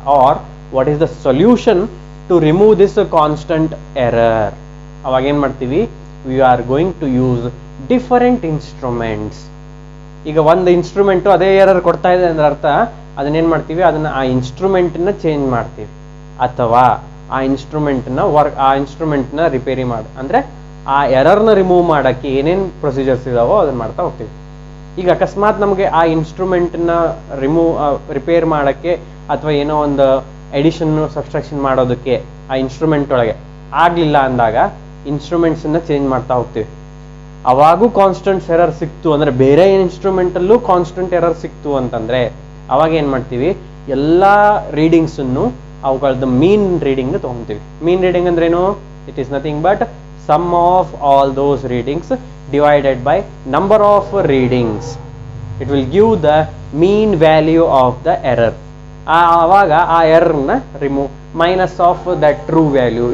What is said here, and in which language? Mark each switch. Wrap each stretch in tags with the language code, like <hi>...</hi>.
<en>Or what is the solution to remove this constant error?</en> <kn>ಅವಾಗ ಏನು ಮಾಡ್ತೀವಿ?</kn> <en>We are going to use different instruments.</en> <kn>ಈಗ ಒಂದು instrument ಅದೇ ಎರರ್ ಕೊಡ್ತಾ ಇದೆ ಅಂದ್ರೆ ಅರ್ಥ ಅದನ್ನೇನು ಮಾಡ್ತೀವಿ? ಅದನ್ನು ಆ ಇನ್ಸ್ಟ್ರೂಮೆಂಟನ್ನ ಚೇಂಜ್ ಮಾಡ್ತೀವಿ, ಅಥವಾ ಆ ಇನ್ಸ್ಟ್ರೂಮೆಂಟ್ನ ರಿಪೇರಿ ಮಾಡಿ, ಅಂದರೆ ಆ ಎರರ್ನ ರಿಮೂವ್ ಮಾಡೋಕ್ಕೆ ಏನೇನು ಪ್ರೊಸೀಜರ್ಸ್ ಇದಾವೋ ಅದನ್ನು ಮಾಡ್ತಾ ಹೋಗ್ತೀವಿ. ಈಗ ಅಕಸ್ಮಾತ್ ನಮಗೆ ಆ ಇನ್ಸ್ಟ್ರೂಮೆಂಟನ್ನ ರಿಪೇರ್ ಮಾಡೋಕ್ಕೆ ಅಥವಾ ಏನೋ ಒಂದು ಎಡಿಷನ್ನು ಸಬ್ಸ್ಟ್ರಾಕ್ಷನ್ ಮಾಡೋದಕ್ಕೆ ಆ ಇನ್ಸ್ಟ್ರೂಮೆಂಟ್ ಒಳಗೆ ಆಗಲಿಲ್ಲ ಅಂದಾಗ ಇನ್ಸ್ಟ್ರೂಮೆಂಟ್ಸನ್ನು ಚೇಂಜ್ ಮಾಡ್ತಾ ಹೋಗ್ತೀವಿ. ಅವಾಗೂ ಕಾನ್ಸ್ಟೆಂಟ್ ಎರರ್ ಸಿಕ್ತು ಅಂದರೆ, ಬೇರೆ ಇನ್ಸ್ಟ್ರೂಮೆಂಟಲ್ಲೂ ಕಾನ್ಸ್ಟೆಂಟ್ ಎರರ್ ಸಿಕ್ತು ಅಂತಂದರೆ ಅವಾಗ ಏನು ಮಾಡ್ತೀವಿ? ಎಲ್ಲ ರೀಡಿಂಗ್ಸನ್ನು ಅವುಗಳದ್ದು ಮೀನ್ ರೀಡಿಂಗ್ ತೊಗೊತೀವಿ. ಮೀನ್ ರೀಡಿಂಗ್ ಅಂದ್ರೇನು?</kn> <en>It is nothing but sum of all those readings divided by number of readings. It will give the mean value of the error.</en> <kn>ಆವಾಗ ಆ ಎರರ್ನ</kn> <en>Remove, minus of that true value.</en>